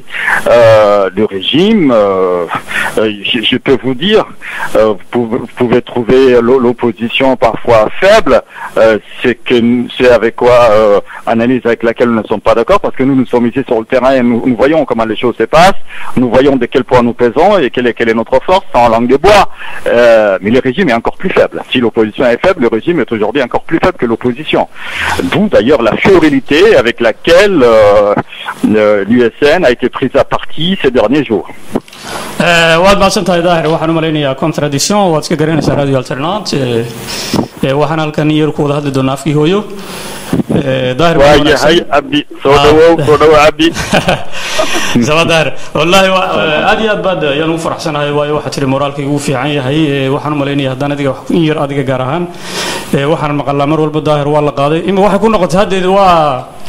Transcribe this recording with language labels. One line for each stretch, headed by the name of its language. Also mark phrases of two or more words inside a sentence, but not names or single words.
French: Le régime, je peux vous dire, vous pouvez trouver l'opposition parfois faible, c'est avec quoi, analyse avec laquelle nous ne sommes pas d'accord, parce que nous sommes ici sur le terrain et nous voyons comment les choses se passent, nous voyons de quel point nous pesons et quelle est notre force en langue de bois. Mais le régime est encore plus faible. Si l'opposition est faible, le régime est aujourd'hui encore plus faible que l'opposition. D'où d'ailleurs la fébrilité avec laquelle l'USN a été prise à partie ces derniers jours.
Somali: waad mahadsantahay daahir waxaan u malaynayaa contradiction waad iska garanaysaa radio alternate waxaan halkan yar ku wada hadli doonaa afkii hooyo daahir waayahay abdi soo dhawow abdi sama daahir wallahi aad iyo aad baad ayaan ugu faraxsanahay waayo waxaa tiri moraalkaygu uu fiican yahay waxaan u malaynayaa haddaan adiga in yar adiga gaar ahaan waxaan maqalnaa mar walba daahir waa la qaaday ima waxay ku noqotay haddeeda waa